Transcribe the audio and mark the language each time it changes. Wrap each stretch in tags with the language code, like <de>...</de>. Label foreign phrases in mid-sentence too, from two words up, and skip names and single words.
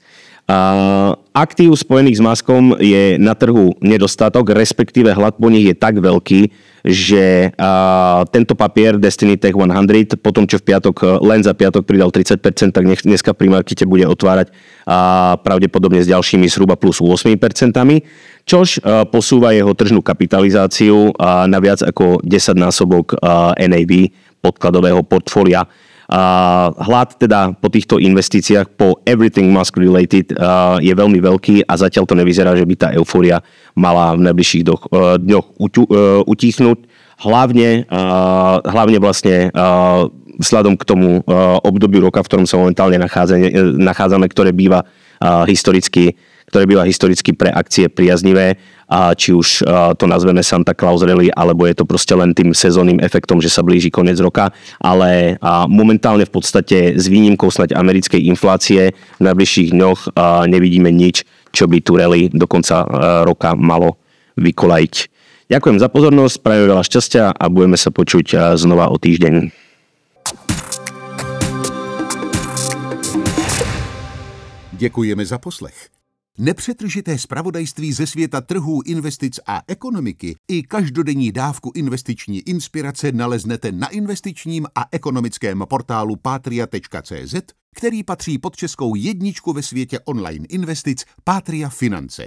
<sk>Aktív spojených s Muskom je na trhu nedostatok, respektíve hlad po nich je tak veľký, že tento papier Destiny Tech 100, potom čo v piatok, len za piatok pridal 30%, tak dneska pri markete bude otvárať pravdepodobne s ďalšími zhruba plus 8%, čož posúva jeho tržnú kapitalizáciu na viac ako 10-násobok NAV podkladového portfólia. Hlad teda po týchto investíciách, po</sk> <en>everything Musk related,</en> <sk>je veľmi veľký a zatiaľ to nevyzerá, že by tá eufória mala v najbližších dňoch utichnúť. Hlavne vlastne vzhľadom k tomu obdobiu roka, v ktorom sa momentálne nachádzame, ktoré býva historicky pre akcie priaznivé, či už to nazveme Santa Claus Rally, alebo je to proste len tým sezónnym efektom, že sa blíži koniec roka, ale momentálne v podstate s výnimkou snáď americkej inflácie v najbližších dňoch nevidíme nič, čo by tu rally do konca roka malo vykolajiť. Ďakujem za pozornosť, prajem veľa šťastia a budeme sa počuť znova o týždeň.</sk> <cs>Děkujeme za poslech. Nepřetržité zpravodajství ze světa trhů, investic a ekonomiky i každodenní dávku investiční inspirace naleznete na investičním a ekonomickém portálu patria.cz, který patří pod českou jedničku ve světě online investic Patria Finance.</cs>